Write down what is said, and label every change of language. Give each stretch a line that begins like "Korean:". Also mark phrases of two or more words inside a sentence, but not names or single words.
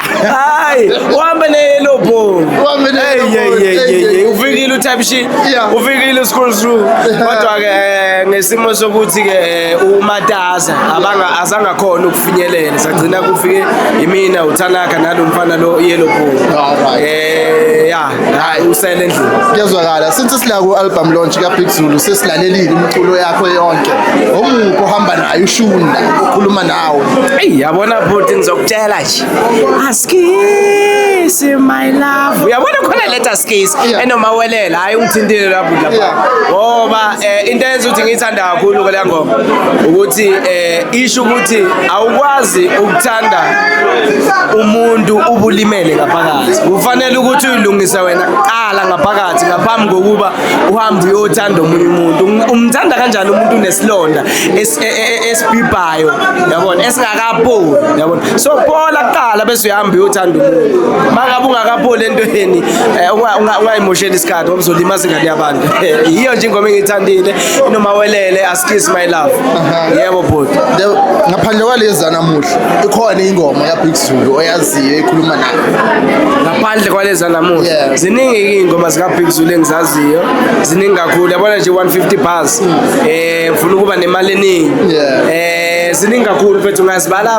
Zulu: Hayi uhambe neyellow ball, ufikile utype shit, ufikile
English: school through,
Zulu: kodwa ke ngesimo sokuthi ke uMatasa azangakhona ukufinyelela sagcina kufike imina uThanaka nalo mfana lo yellow ball. Hayi usele endlini. Kuyezwakala since sila ku
English: album launch
Zulu: ka Big Zulu sesilalelile imculo yakho yonke. Omuphi ohamba nayo ushunda ukhuluma nawe? Yabona bhuti ngizokutshela nje. Askisi
English: my love.
Zulu: Uyabona khona leta skisi enomawelela hayi ungithintile lapho lapha. Ngoba into eyenza ukuthi ngiyithanda kakhulu ke le ngoma ukuthi isho ukuthi awukwazi ukuthanda umuntu ubulimele ngaphakathi kufanele ukuthi uyilungise wena kuqala ngaphakathi ngaphambi kokuba uhambe uyothanda omunye umuntu umthanda kanjani umuntu unesilonda esibhibhayo yabona esingakapholi yabona so phola kuqala bese uyahamba uyothanda umuntu mangabe ungakapholi entweni ungayimoshela isikhathi ngoba uzolimaza ingane yabantu yiyo nje ingoma engiyithandile inoma welele askiss
English: my love
Zulu: yebo bhuti ngaphandle kwalezi namuhla ikhona ingoma ya Big Zulu oyaziyo ekhuluma nayo ngaphandle kwalezi namuhla ziningi ingoma zika Big Zulu engizaziyo ziningi kakhulu yabona nje 150 bars ngifuna ukuba nemali eningi ziningi kakhulu mfethu ungazibala